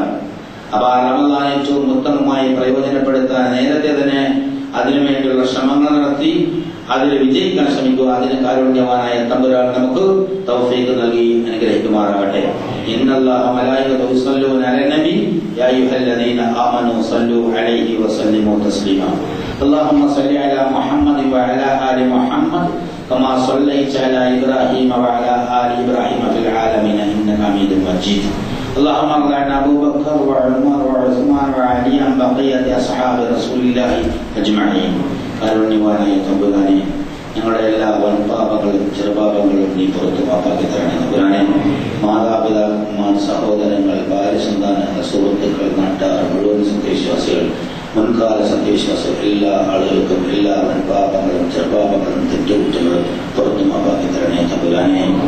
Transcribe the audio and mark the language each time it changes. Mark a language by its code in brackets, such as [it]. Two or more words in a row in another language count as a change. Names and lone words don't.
[ml] അപ്പൊ ആ റമദാൻ ഏറ്റവും ഉത്തമമായി പ്രയോജനപ്പെടുത്താൻ നേരത്തെ തന്നെ അതിനുവേണ്ടിയുള്ള ശ്രമങ്ങൾ നടത്തി അതിൽ വിജയിക്കാൻ ശ്രമിക്കുക. അതിന് കാരുണ്യവാനായ തമ്പുരാൻ നമുക്ക് തൗഫീഖ് നൽകി അനുഗ്രഹിക്കുമാറാകട്ടെ. [ar] إن الله ملائكته يصلون على النبي يا أيها الذين آمنوا صلوا عليه وسلموا تسليما. اللهم صل على محمد وعلى آل محمد كما صليت على إبراهيم وعلى آل إبراهيم في العالمين إنك حميد مجيد. اللهم اغفر لنا أبو بكر وعمر وعثمان وعلي عن بقية أصحاب رسول الله أجمعين. [ml] കാരുണ്യവാനായ തമ്പുരാനെ, ഞങ്ങളുടെ എല്ലാ വൻപാപങ്ങളും ചെറുപാപങ്ങളും നീ പുറത്തു മാപ്പാക്കി തരണേ തമ്പുരാനെ. മാതാപിതാക്കന്മാർ, സഹോദരങ്ങൾ, ഭാര്യസന്താനങ്ങൾ, സുഹൃത്തുക്കൾ, നാട്ടുകാർ, മുഴുവൻ സത്യവിശ്വാസികൾ, മുൻകാല സത്യവിശ്വാസികൾ, എല്ലാ ആളുകൾക്കും എല്ലാ വൻപാപങ്ങളും ചെറുപാപങ്ങളും തെറ്റുകുറ്റങ്ങളും പുറത്തു മാപ്പാക്കി തരണേ തമ്പുരാനെ.